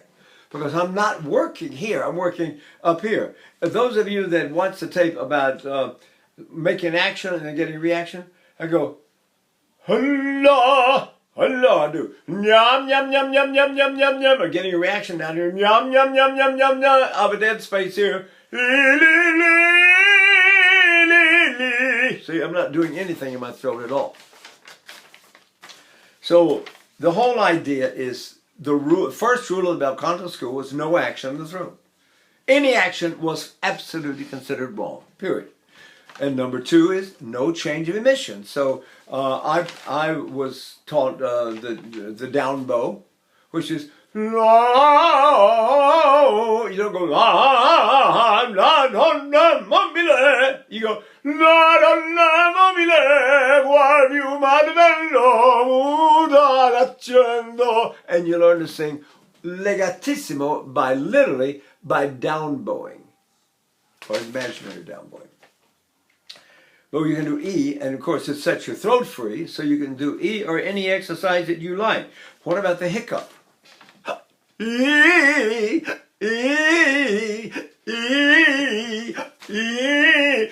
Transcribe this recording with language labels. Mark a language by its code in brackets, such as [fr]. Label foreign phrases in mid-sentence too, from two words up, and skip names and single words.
[en] Because I'm not working here. I'm working up here. Those of you that watch the tape about making action and then getting reaction, I go, hello, hello, I do. Yum, yum, yum, yum, yum, yum, yum, yum. I'm getting a reaction down here. Yum, yum, yum, yum, yum, yum. I have a dead space here. See, I'm not doing anything in my throat at all. So the whole idea is the first rule of the [it] bel canto [en] school was no action in the throat. Any action was absolutely considered wrong, period. And number two is no change of emission. So I was taught the down bow, which is la. You don't go la la la la mobile. You go la la la mobile. Guardi male bello da accendo. And you learn to sing legatissimo literally by down bowing or imaginary down bowing. But you can do E, and of course it sets your throat free, so you can do E or any exercise that you like. What about the hiccup? E, E, E, E.